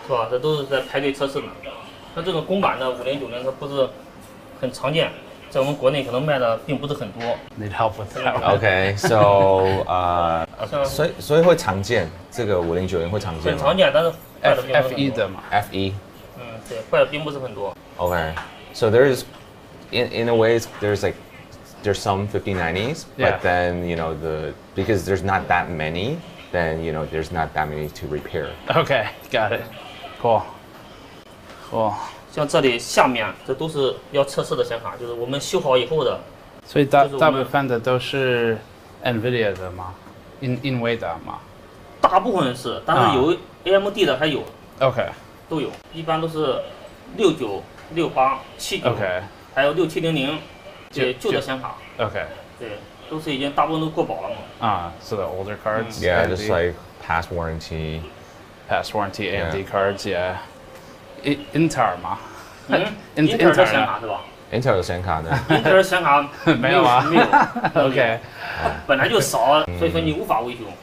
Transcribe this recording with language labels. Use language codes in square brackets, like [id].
[zh] 是吧？这都是在排队测试的。像这种公版的5090，它不是很常见，在我们国内可能卖的并不是很多。 [en] Need help with that. [zh] Okay, so 所以会常见，这个5090会常见吗？很常见，但是坏的并不是很多。 F1的嘛。 F1。嗯，对，坏的并不是很多。 [en] Okay, so there's in a way there's some 5090s, but then because there's not that many, then there's not that many to repair. Okay, got it. Cool. [zh] 像这里下面这都是要测试的显卡，就是我们修好以后的。所以大部分的都是 Nvidia 的吗？Nvidia 吗？大部分是，但是有 AMD 的还有。 [en] OK。 [zh] 都有，一般都是69、68、79，还有6700。对，旧的显卡。 [en] Okay. [zh] 对，都是已经大部分都过保了嘛。 [en] So the older cards. Yeah, just like past warranty AMD cards. Yeah. Intel 吗 [zh] ？Intel 的显卡是吧？Intel 的显卡呢？Intel 显卡没有啊。没有。 [en] OK。 [zh] 本来就少，所以说你无法维修。